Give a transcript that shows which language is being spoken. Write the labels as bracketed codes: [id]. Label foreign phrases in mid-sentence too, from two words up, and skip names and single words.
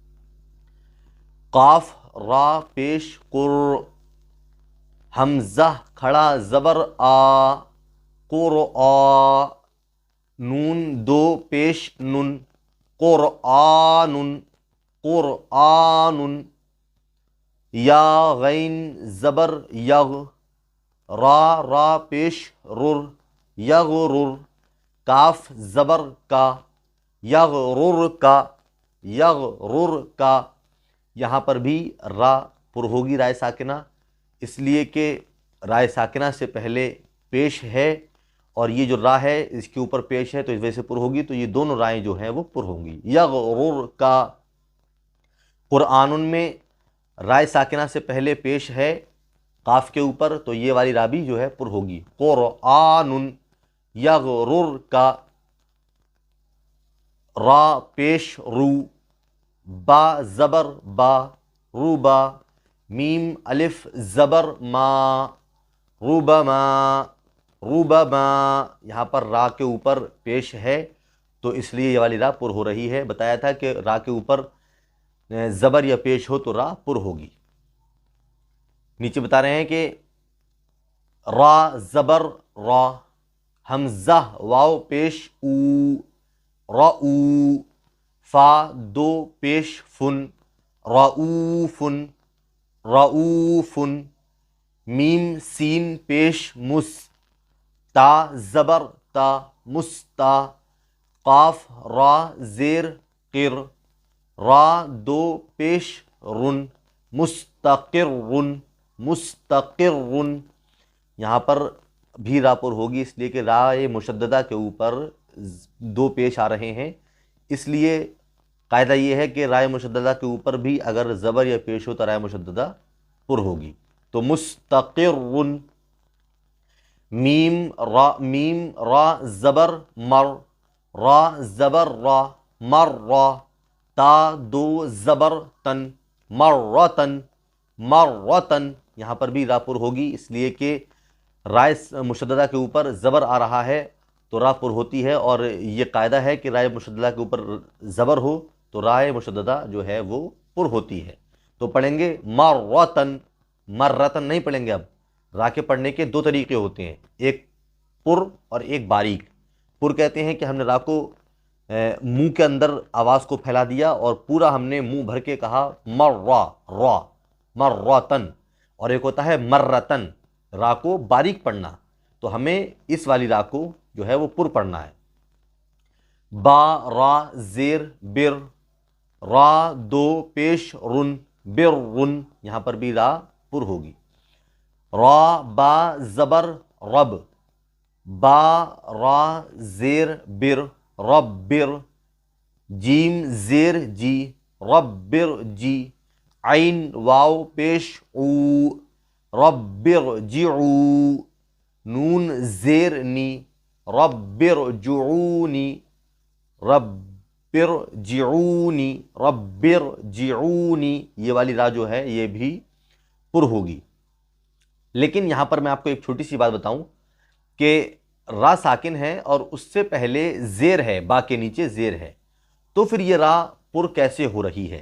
[ur] قاف را پیش قر، حمزہ کھڑا زبر آ قرآ، نون دو پیش نن قرآن قرآن، یا غین زبر یغ، را پیش رر یغرر، کاف زبر کا یغرر کا یغرر کا۔ یہاں پر بھی را پر ہوگی رائے ساکنہ، اس لیے کہ رائے ساکنہ سے پہلے پیش ہے، اور یہ جو را ہے اس کے اوپر پیش ہے تو اس وجہ سے پر ہوگی، تو یہ دونوں رائیں جو ہیں وہ پر ہوں گی۔ یغرر کا۔ قرآن میں رائے ساکنہ سے پہلے پیش ہے قاف کے اوپر، تو یہ والی را بھی جو ہے پر ہوگی۔ قرآن یغرر کا۔ را پیش رو، با زبر با روبا، میم الف زبر ما روبما روبما۔ یہاں پر را کے اوپر پیش ہے تو اس لیے یہ والی را پر ہو رہی ہے۔ بتایا تھا کہ را کے اوپر زبر یا پیش ہو تو را پر ہوگی۔ نیچے بتا رہے ہیں کہ را زبر را، حمزہ واو پیش او رؤ، فا دو پیش فن رؤوفن رؤوفن، میم سین پیش مس، تا زبر تا مستا، قاف را زیر قر، را دو پیش رن مستقرن مستقرن۔ یہاں پر بھی را پر ہوگی، اس لیے کہ رائے مشددہ کے اوپر دو پیش آ رہے ہیں، اس لیے قاعدہ یہ ہے کہ رائے مشددہ کے اوپر بھی اگر زبر یا پیش ہو تو رائے مشددہ پر ہوگی۔ تو مستقرن۔ میم را زبر مر، را زبر را مر را، تا دو زبر تن مرتن مرتن۔ یہاں پر بھی را پر ہوگی، اس لیے کہ رائے مشددہ کے اوپر زبر آ رہا ہے تو را پر ہوتی ہے، اور یہ قاعدہ ہے کہ رائے مشددہ کے اوپر زبر ہو تو رائے مشددہ جو ہے وہ پر ہوتی ہے۔ تو پڑھیں گے مرتن، مرتن نہیں پڑھیں گے۔ اب را کے پڑھنے کے دو طریقے ہوتے ہیں، ایک پر اور ایک باریک۔ پر کہتے ہیں کہ ہم نے را کو منہ کے اندر آواز کو پھیلا دیا اور پورا ہم نے منہ بھر کے کہا مرہ را مرتن، اور ایک ہوتا ہے مرتن، را کو باریک پڑھنا، تو ہمیں اس والی را کو جو ہے وہ پر پڑھنا ہے۔ با را زیر بر، را دو پیش رن بر رن، یہاں پر بھی را پر ہوگی۔ را با زبر رب، با را زیر بر رب بر، جیم زیر جی رب بر جی، عین واو پیش او رب بر جعو، نون زیر نی رب بر جعونی [ar] رب ارجعونی رب ارجعونی، [ur] یہ والی را جو ہے یہ بھی پر ہوگی۔ لیکن یہاں پر میں آپ کو ایک چھوٹی سی بات بتاؤں کہ را ساکن ہے اور اس سے پہلے زیر ہے، با کے نیچے زیر ہے، تو پھر یہ را پر کیسے ہو رہی ہے؟